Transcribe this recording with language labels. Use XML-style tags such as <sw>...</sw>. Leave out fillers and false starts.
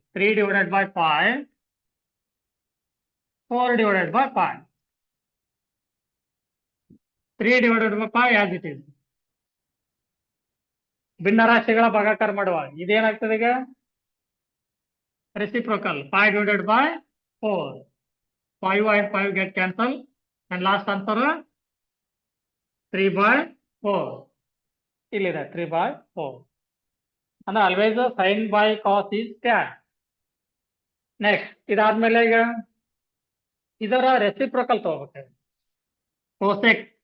<en>3/5 4/5 3/5 as it is.</en> <kn>ಭಿನ್ನರಾಶಿಗಳ ಭಾಗಾಕಾರ ಮಾಡುವ ಇದೇನಾಗ್ತದೆ ಈಗ reciprocal 5/4.</kn> <en>5 and 5 get cancelled and last answer 3/4.</en> <kn>ಇಲ್ಲಿದೆ 3/4 ಅಂದ್ರೆ</kn> <en>Always sine by cos is tan.</en> <kn>Next ಇದಾದ್ಮೇಲೆ ಈಗ ಇದರ ರೆಸಿಪ್ರೋಕಲ್ ತಗೋಬೇಕು ಕೋಸೆಕ್.</kn>